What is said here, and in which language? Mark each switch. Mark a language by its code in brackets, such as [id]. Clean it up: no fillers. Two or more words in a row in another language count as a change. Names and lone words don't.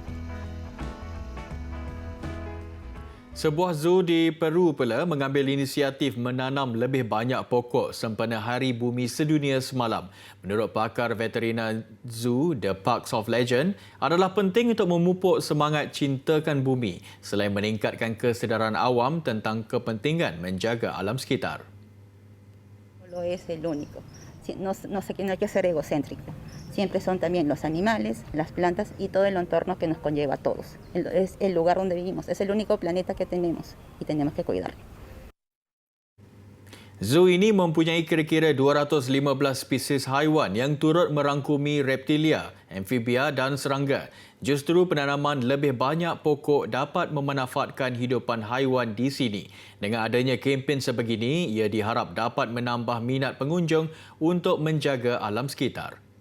[ms] Sebuah zoo di Peru pula mengambil inisiatif menanam lebih banyak pokok sempena Hari Bumi Sedunia semalam. Menurut pakar veterina zoo, The Parks of Legend, adalah penting untuk memupuk semangat cintakan bumi selain meningkatkan kesedaran awam tentang kepentingan menjaga alam sekitar. [es] Lo es el único. No hay que ser egocéntrico. Siempre son también los animales, las plantas y todo el entorno que nos conlleva a todos. Es el lugar donde vivimos, es el único planeta que tenemos y tenemos que cuidarlo. [ms] Zoo ini mempunyai kira-kira 215 spesies haiwan yang turut merangkumi reptilia, amfibia dan serangga. Justru penanaman lebih banyak pokok dapat memanfaatkan hidupan haiwan di sini. Dengan adanya kempen sebegini, ia diharap dapat menambah minat pengunjung untuk menjaga alam sekitar.